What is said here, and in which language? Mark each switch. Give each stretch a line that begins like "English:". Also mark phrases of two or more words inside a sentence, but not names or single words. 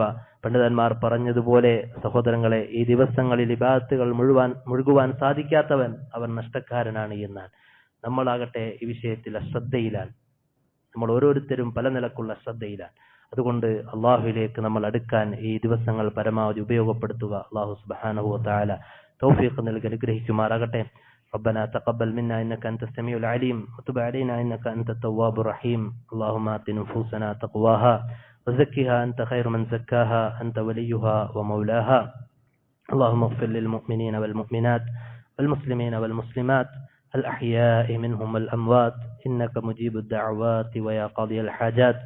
Malayalam: പണ്ഡിതന്മാർ പറഞ്ഞതുപോലെ സഹോദരങ്ങളെ, ഈ ദിവസങ്ങളിൽ ഇബാദത്തുകൾ മുഴുകുവാൻ സാധിക്കാത്തവൻ അവൻ നഷ്ടക്കാരനാണ് എന്നാണ്. നമ്മളാകട്ടെ ഈ വിഷയത്തിൽ അശ്രദ്ധയിലാണ്. നമ്മൾ ഓരോരുത്തരും പല നിലക്കുള്ള ശ്രദ്ധയിലാണ്. അതുകൊണ്ട് അള്ളാഹുവിലേക്ക് നമ്മൾ അടുക്കാൻ ഈ ദിവസങ്ങൾ പരമാവധി ഉപയോഗപ്പെടുത്തുക.
Arabic: الله سبحانه وتعالى
Malayalam: തൗഫീഖ് നൽകി അനുഗ്രഹിക്കുമാറാകട്ടെ.
Arabic: ربنا تقبل منا إنك أنت السميع العليم وتب علينا إنك أنت التواب الرحيم. اللهم آت نفوسنا تقواها وزكها أنت خير من زكاها أنت وليها ومولاها. اللهم اغفر للمؤمنين والمؤمنات والمسلمين والمسلمات الأحياء منهم والأموات إنك مجيب الدعوات ويا قاضي الحاجات.